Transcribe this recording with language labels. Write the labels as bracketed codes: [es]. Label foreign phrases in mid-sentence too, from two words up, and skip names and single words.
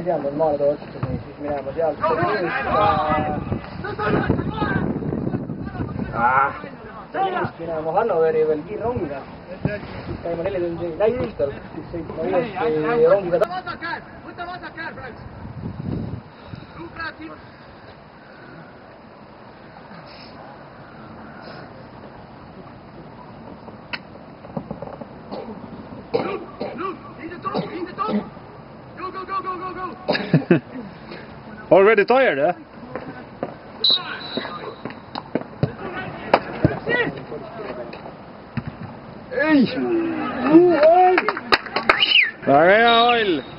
[et] Ma ei tea, ma maale too otsustasin, siis minema sealt. Tallinnast minema Hannoveri veel kiirrongiga. Siis käima 4 tundi näitustel, siis sõitma uuesti rongiga. Võta vasak käär praegu. [en] Go. Already tired, eh? [et] Ei! Väga hea Oll!